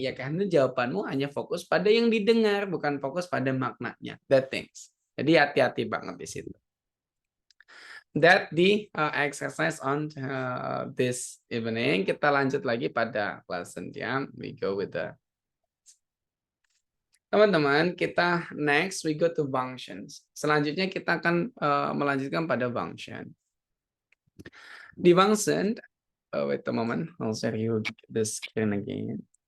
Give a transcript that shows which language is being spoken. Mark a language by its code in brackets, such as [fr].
[id] Ya karena jawabanmu hanya fokus pada yang didengar, bukan fokus pada maknanya. [en] That things. [id] Jadi hati-hati banget di situ. [en] That the exercise on this evening. [id] Kita lanjut lagi pada [en] lesson ya. We go with the teman-teman, kita next we go to functions. [id] Selanjutnya kita akan melanjutkan pada function. Di function, [en] wait a moment, I'll share you the screen again.